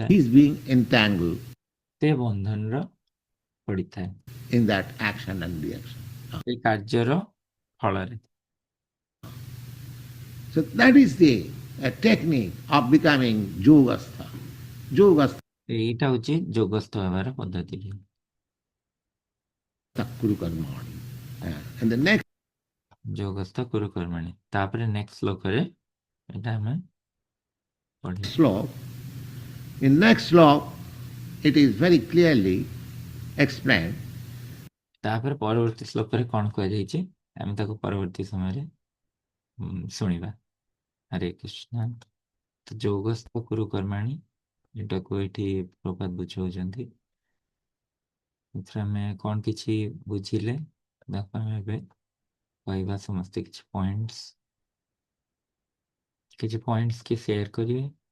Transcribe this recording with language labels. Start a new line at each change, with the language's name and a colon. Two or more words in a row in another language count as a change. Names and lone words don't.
English: he is being entangled
Odia: ସେ ବନ୍ଧନର ପଡ଼ିଥାଏ
English: in that action and reaction.
Odia: ସେ କାର୍ଯ୍ୟର ଫଳରେ।
English: So that is the technique of becoming yogastha.
Odia: ଏଇଟା ହଉଛି ଯୋଗସ୍ଥ ହେବାର ପଦ୍ଧତି।
Sanskrit: कुरु कर्मणि.
English: And the next
Sanskrit: ଯୋଗସ୍ଥ କୁରୁ କର୍ମଣି।
Odia: ତାପରେ ନେକ୍ସଟ ଶ୍ଲୋକରେ ଏଇଟା ଆମେ ପଢିବା। Sloka. In next sloka, it is very clearly explained. ତାପରେ ପରବର୍ତ୍ତୀ ଶ୍ଲୋକରେ କଣ କୁହାଯାଇଛି ଆମେ ତାକୁ ପରବର୍ତ୍ତୀ ସମୟରେ ଶୁଣିବା। ହରେ କୃଷ୍ଣ। ତ
Sanskrit: ଯୋଗସ୍ଥ କୁରୁ କର୍ମାଣି
Odia: ଏଟାକୁ ଏଠି ପ୍ରପାତ ବୁଝାଉଛନ୍ତି। ଏଥିରେ ଆମେ କଣ କିଛି ବୁଝିଲେ ତାକୁ ଆମେ ଏବେ କହିବା ସମସ୍ତେ କିଛି ପଏଣ୍ଟସ୍ କି ସେୟାର କରିବେ।